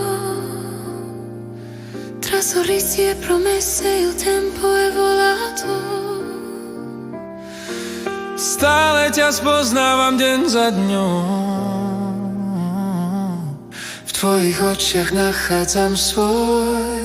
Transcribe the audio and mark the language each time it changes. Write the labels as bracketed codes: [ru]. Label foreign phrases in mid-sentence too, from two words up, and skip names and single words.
[it] Tra sorrisi e promesse il tempo è volato. [sk] Stále ťa spoznávam deň za dňom. V tvojich očiach nachádzam svoj